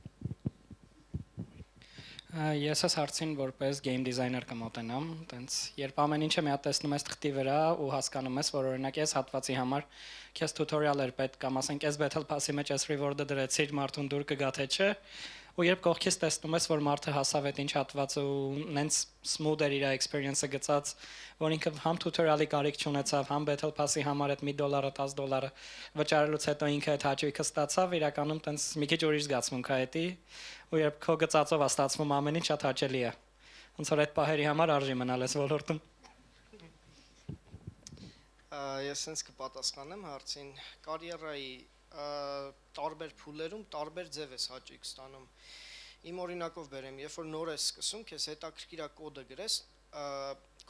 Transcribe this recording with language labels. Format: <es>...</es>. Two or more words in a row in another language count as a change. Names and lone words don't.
<hy>Ես այս հարցին որպես</hy> <en>game designer</en> <hy>կմոտենամ, տենց երբ ամեն ինչը մի հատ տեսնում ես թղթի վրա ու հասկանում ես, որ օրինակ այս հատվածի համար քեզ tutorial էր պետք կամ ասենք այս</hy> <en>battle pass-ի</en> <hy>մեջ այս reward-ը դրեցիր, մարդուն դուր կգա թե չէ, ու երբ կողքից տեսնում ես, որ մարդը հասավ այդ ինչ հատվածը ու նենց smooth էր իր experience-ը գծած, որ ինքը համ tutorial-ի կարիք չունեցավ, համ</hy> <en>battle pass-ի</en> <hy>համար այդ $1, $10 վճարելուց հետո ինքը այդ հաճույքը ստացավ, իրականում տենց մի քիչ ուրիշ զգացմունք է դա, ու երբ քո գծածով է ստացվում ամեն ինչ շատ հաճելի է։ Ոնց որ այդ պահերի համար արժի մնալ այս ոլորտում։ Ես ինձ կպատասխանեմ հարցին կարիերայի տարբեր փուլերում տարբեր ձև ես հաճույք ստանում։ Իմ օրինակով բերեմ, երբ որ նոր ես սկսում, քեզ հետաքրքիր է կոդը գրես, քո</hy>